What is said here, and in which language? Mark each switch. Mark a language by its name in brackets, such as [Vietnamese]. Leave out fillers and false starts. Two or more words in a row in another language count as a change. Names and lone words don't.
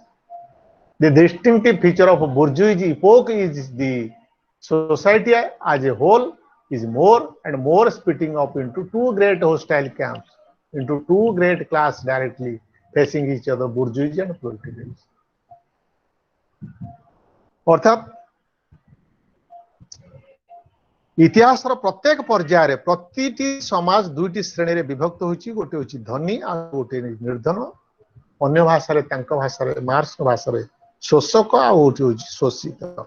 [English] The distinctive feature of a bourgeoisie epoch is the society as a whole is more and more splitting up into two great hostile camps, into two great classes directly facing each other, bourgeoisie and proletariat. [Odia] ଅର୍ଥାତ ଇତିହାସ ପ୍ରତ୍ୟେକ ପର୍ଯ୍ୟାୟର ପ୍ରତି ସମାଜ ଦୁଇଟି ଶ୍ରେଣୀ ରେ ବିଭକ୍ତ ହଉଚି, ଗୋଟେ ହଉଚି ଧନୀ ଆ ଗୋଟେ ନିର୍ଧନ, ଅନ୍ୟ ଭାଷା ରେ ତାଙ୍କ ଭାଷା ରେ ମାର୍କ୍ସ ଭାଷା ରେ ଶୋଷକ ଆ ଗୋଟେ ହଉଚି ଶୋଷିତ।